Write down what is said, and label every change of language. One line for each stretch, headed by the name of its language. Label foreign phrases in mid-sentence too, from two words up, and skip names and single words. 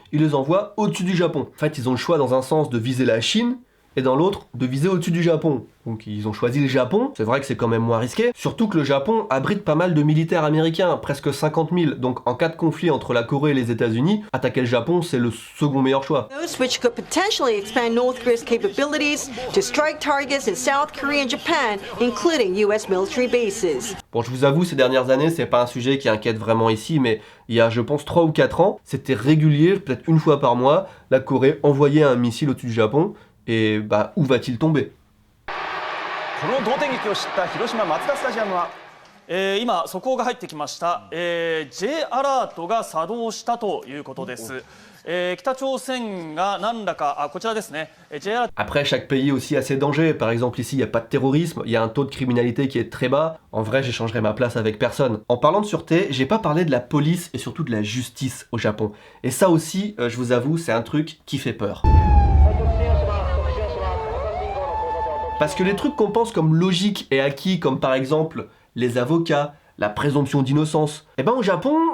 French: Ils les envoient au-dessus du Japon. En fait, ils ont le choix dans un sens de viser la Chine, et dans l'autre, de viser au-dessus du Japon. Donc ils ont choisi le Japon, c'est vrai que c'est quand même moins risqué, surtout que le Japon abrite pas mal de militaires américains, presque 50 000, donc en cas de conflit entre la Corée et les États-Unis, attaquer le Japon, c'est le second meilleur choix.
English: Those which could potentially expand North Korea's capabilities to strike targets in South Korea and Japan, including US military bases.
French: Bon, je vous avoue, ces dernières années, c'est pas un sujet qui inquiète vraiment ici, mais il y a, je pense, 3 ou 4 ans, c'était régulier, peut-être une fois par mois, la Corée envoyait un missile au-dessus du Japon, et bah, où va-t-il tomber?
Japanese: この同点劇を知った広島マツダスタジアムは、今速報が入ってきました、J アラートが作動したということです。北朝鮮が何らか、こちらですね、J アラート。
French: Après, chaque pays aussi a ses dangers. Par exemple, ici, il n'y a pas de terrorisme, il y a un taux de criminalité qui est très bas. En vrai, j'échangerai ma place avec personne. En parlant de sûreté, j'ai pas parlé de la police et surtout de la justice au Japon. Et ça aussi, je vous avoue, c'est un truc qui fait peur. Parce que les trucs qu'on pense comme logiques et acquis, comme par exemple les avocats, la présomption d'innocence, eh ben au Japon...